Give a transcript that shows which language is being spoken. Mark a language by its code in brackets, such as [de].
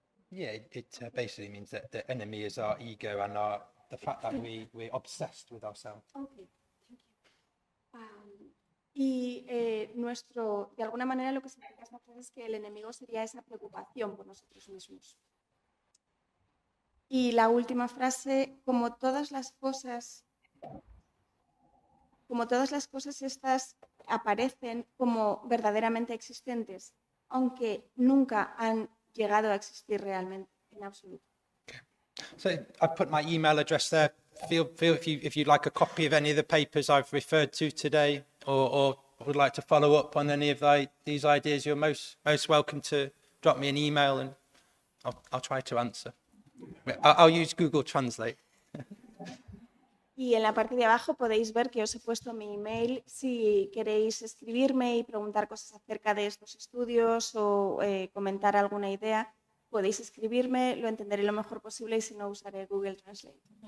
[en] Yeah, it basically means that the enemy is our ego and the fact that we're obsessed with ourselves. Okay, thank you. [es] Y de alguna manera lo que significa esta frase es que el enemigo sería esa preocupación por nosotros mismos. Y la última frase, como todas las cosas estas aparecen como verdaderamente existentes, aunque nunca han llegado a existir realmente, en absoluto. [en] Okay. So I've put my email address there. Feel if you'd like a copy of any of the papers I've referred to today, or would like to follow up on any of these ideas, you're most welcome to drop me an email and I'll try to answer. I'll use Google Translate. [es] Y en la parte de abajo podéis ver que os he puesto mi email si queréis escribirme y preguntar cosas acerca de estos estudios o comentar alguna idea. Podéis escribirme, lo entenderé lo mejor posible y si no usaré Google Translate.